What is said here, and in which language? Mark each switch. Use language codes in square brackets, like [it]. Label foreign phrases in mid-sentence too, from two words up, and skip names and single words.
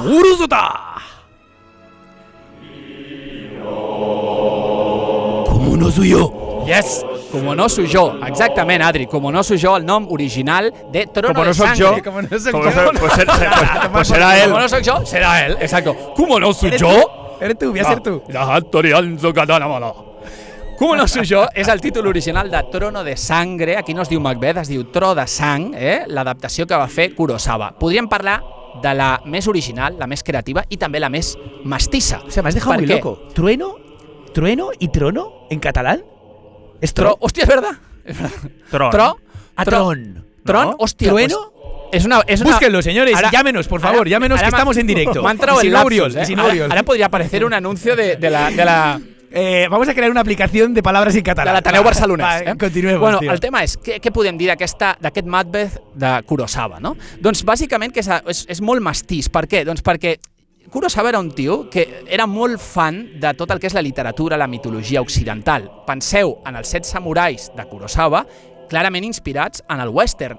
[es] ¡Urusota! Como no soy yo. Yes, Como no soy yo. Exactament, Adri. [ca] Como no soy yo, el nom original de Trono [es] Como no de soy Sangre. yo. Como no soy Como yo. no soy- pues será él. Como no soy yo, será él. Exacto. Como no soy ¿Eres yo. tú? Eres tú, voy a ser tú. [ca] Como no soy yo és el títol original de Trono de Sangre. Aquí no es diu Macbeth, es diu Tro de Sang, l'adaptació que va fer Kurosawa. Podríem parlar de la més original, la més creativa i també la més mestissa. [es] O sea, me has dejado ¿Por muy qué? loco. ¿Trueno y trono en catalán? ¿Es [ca] Tro, hòstia, és verdad. Tron. Tron. Tron, [es] ¿No? [ca] hòstia. [es] ¿Trueno? [ca] És una... [es] Búsquenlo, señores. [ca] Ara- [es] Llámenos, por favor. [ca] ara- [es] Llámenos, [ca] ara que m'ha- [es] estamos en directo. [ca] M'ha entrado [es] Y sin [ca] el lapsus, [es] Oriol, y sin [ca] Ara- [es] Oriol. [ca] Ara podria aparecer un anuncio de la [es] Vamos a crear una aplicación de palabras en de catalán. [ca] l'Ateneu Barcelonès. [es] Va, continuemos, Bueno, tío. [ca] el tema és, què podem dir d'aquest Macbeth de Kurosawa, no? Doncs bàsicament que és molt mestís. Per què? Doncs perquè Kurosawa era un tio que era molt fan de tot el que és la literatura, la mitologia occidental. Penseu en els 7 samurais de Kurosawa, clarament inspirats en el western.